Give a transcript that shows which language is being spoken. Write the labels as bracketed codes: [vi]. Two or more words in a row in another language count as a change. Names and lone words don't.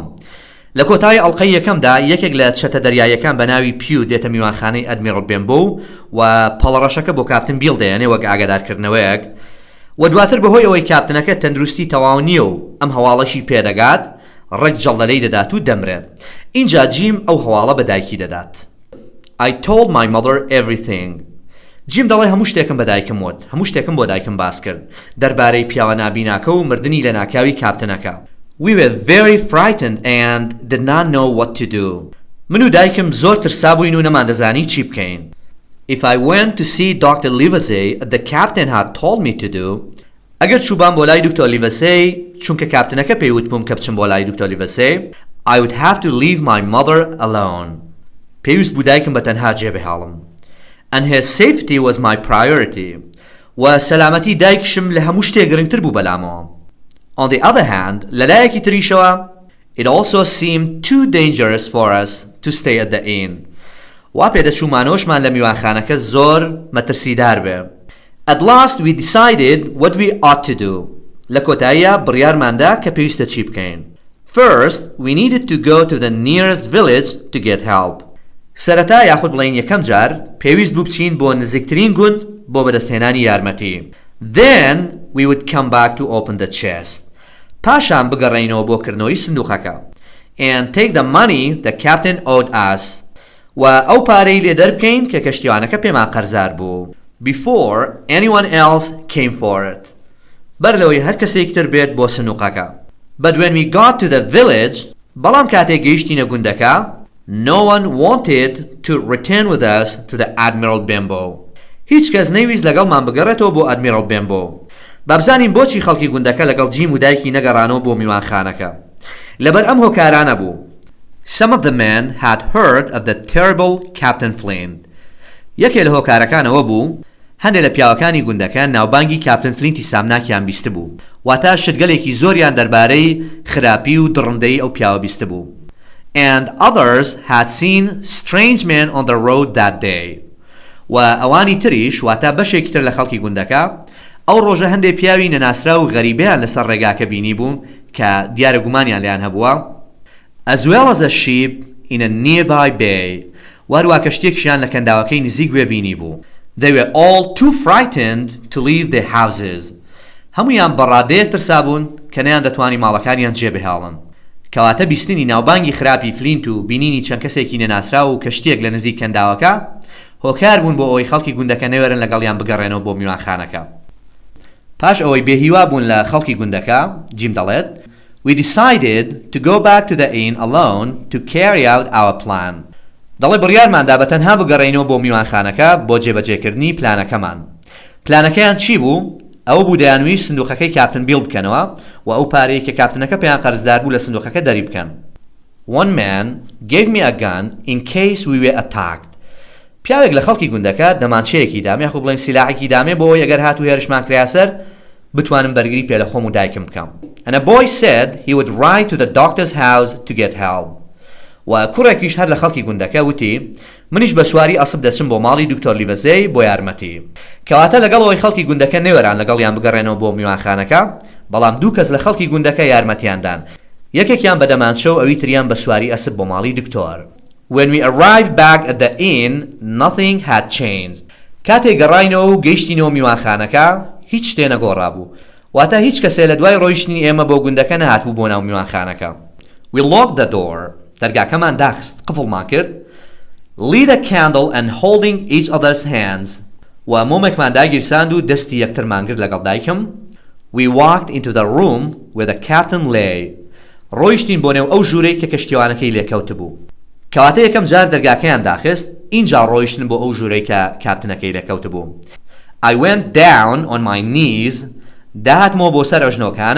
[ckb] لە کۆتایی ئەڵقەی یەکەمدا یەکێک لە چەتە دەریاییەکان بە ناوی پیو دێتە میوانخانەی ئەدمیرال بێمبۆ و پەڵەڕەشەکە بۆ کاپتن بیڵ دەیەنێ وەک ئاگادارکردنەوەیەک و دواتر بەهۆی ئەوەی کاپتنەکە تەندروستی تەواو نییە و ئەم هەواڵەشی پێدەگات ڕێک جەڵدەلەی دەدات و دەمرێت. اینجا جیم ئەو هەواڵە بە دایکی دەدات. [en] I told my mother everything. [ckb] جیم دەڵێ هەموو شتێکم بە دایکم وت، هەموو شتێکم بۆ دایکم باس کرد دەربارەی پیاوە نابیناکە و مردنی لە ناکاوی کاپتنەکە. [en] We were very frightened and did not know what to do. [ckb] من و دایکم زۆر ترسا بووین و نەماندەزانی چی بکەین. [en] If I went to see Dr. Livesey, the captain had told me to do. [ckb] ئەگەر چوبان بۆ لای دکتۆر لیڤەسەی چونکە کاپتنەکە پێیوت بووم کە بچم بۆ لای دکتۆر لیڤەسەی [en] I would have to leave my mother alone. [ckb] پێویست بوو دایکم بە تەنها جێبهێڵم. [en] And his safety was my priority. [ckb] و سەلامەتی دایکشم لە هەموو شتێک گرنگتر بوو بەلامەوە. [en] On the other hand, [ckb] لەلایەکی تریشەوە [en] it also seemed too dangerous for us to stay at the inn. [ckb] وا پێدەچوومانەوەشمان لە میوانخانەکە زۆر مەترسیدار بێ. [en] At last we decided what we ought to do. [ckb] لە کۆتاییە بڕیارماندا کە پێویستە چی بکەین. [en] First, we needed to go to the nearest village to get help. [ckb] سەرەتا یاخود بڵێن یەکەم جار پێویست بوو بچین بۆ نزیکترین گوند بۆ بەدەستهێنانی یارمەتی. [en] Then we would come back to open the chest. [ckb] پاشان بگەڕێینەوە بۆ کردنەوەی سندوقەکە. [en] And take the money the captain owed us. [ckb] و ئەو پارەی لێ دەربکەین کە کەشتیوانەکە پێمان قەرزار بوو. [en] Before anyone else came for it. [ckb] بەر لەوەی هەر کەسێک تر بێت بۆ سندوقەکە. [en] But when we got to the village, [ckb] بەڵام کاتێک گەیشتینە گوندەکە, [en] no one wanted to return with us to the Admiral Bembo. [ckb] هیچ کەس نەیویست لەگەڵمان بگەڕێتەوە بۆ ئەدمیرال بێمبۆ. بابزانین بۆچی خەڵکی گوندەکە لەگەڵ جیم و دایکی نەگەڕانەوە بۆ میوانخانەکە. لەبەر ئەم هۆکارانە بوو. [en] Some of the men had heard of the terrible Captain Flint. [ckb] یەکێ لە هۆکارەکانەوە بوو هەندێک لە پیاوەکانی گوندەکە ناوبانگی کاپتن فلینتی سامناکیان بیست بوو. واتە شتگەلێکی زۆریان دەربارەی خراپی و دڕندەی ئەو پیاوە بیست بوو. [en] And others had seen strange men on the road that day. [ckb] و ئەوانی تریش واتە بەشێکی تر لە خەڵکی گوندەکە ئەو ڕۆژە هەندێک پیاوی نەناسرا و غەریبەیان لەسەر ڕێگاکە بینی بوون کە دیارە گومانیان لیان هەبووە. [en] As well as a ship in a nearby bay. [ckb] وارووا کەشتێکیان لە کەنداوەکەی نزیک وێ بینی بوو. [en] They were all too frightened to leave their houses. [ckb] هەمویان بەڕادەیەک ترسا بوون کە نەیان دەتوانی ماڵەکانیان جێبهێڵن. کەواتە بیستنی ناوبانگی خراپی فلینت و بینینی چەند کەسێکی نەناسرا و کەشتێک لە نزیک کەنداوەکە هۆکار بوون بۆ ئەوەی خەڵکی گوندەکە نەوێرن لەگەڵیان بگەڕێنەوە بۆ میوانخانەکە. پاش ئەوەی بێهیوا بوون لە خەڵکی گوندەکە جیم دەڵێت [en] We decided to go back to the inn alone to carry out our plan. [ckb] دەڵێ بڕیارماندا بە تەنها بگەڕێینەوە بۆ میوانخانەکە بۆ جێبەجێکردنی پلانەکەمان. پلانەکەیان چی بوو؟ ئەوە بوو دەیانویست سندوقەکەی کاپتن بیڵ بکەنەوە و ئەو پارەی کە کاپتنەکە پێیان قەرزدار بوو لە سندوقەکە دەری بکەن. [en] One man gave me a gun in case we were attacked. [ckb] پیاوێک لە خەڵکی گوندەکە دەمانچەیەکی دامێ خۆ بڵێن سیلاحێکی دامێ بۆ ئەگەر هاتوو هێرشمان کریا سەر بتوانم بەرگری پێ لە خۆم و دایکم بکەم. [en] And a boy said he would ride to the doctor's house to get help. [ckb] و کوڕێکیش هەر لە خەڵکی گوندەکە وتی منیش بە سواری ئەسب دەچم بۆ ماڵی دکتۆر لیڤەزەی بۆ یارمەتی. کەواتە لەگەڵەوەی خەڵکی گوندەکە نێوەران لەگەڵیان بگەڕێنەوە بۆ میوانخانەکە بەڵام دوو کەس لە خەڵکی گوندەکە یارمەتیاندان. یەکێکیان بە دەمانچە و ئەوی تریان بە سواری ئەسب بۆ ماڵی دکتۆر. [en] When we arrived back at the inn, nothing had changed. [ckb] کاتێک گەڕاینەوە و گەیشتینەوە میوانخانەکە هیچ شتێ نەگۆڕابوو. واتە هیچ کەسێ لە دوای ڕۆیشتنی ئێمە بۆ گوندەکە نەهاتبوو بۆ ناو میوانخانەکە. [en] We locked the door. [ckb] دەرگاکەمان داخست قفڵمان کرد. [en] Lit a candle and holding each other's hands. [ckb] و مۆمێکمان داگیرساند و دەستی یەکترمان کرد لەگەڵ دایکم. [en] We walked into the room where the captain lay. [ckb] ڕۆیشتین بۆ نێو ئەو ژوورەی کە کەشتیوانەکەی لێکەوت بوو. کەواتە یەکەم جار دەرگاکەیان داخست اینجا ڕۆیشتن بۆ ئەو ژوورەی کە کاپتنەکەی لێکەوت بوو. [en] I went down on my knees. [ckb] داهاتمەوە بۆ سەر ئەژنۆکانم.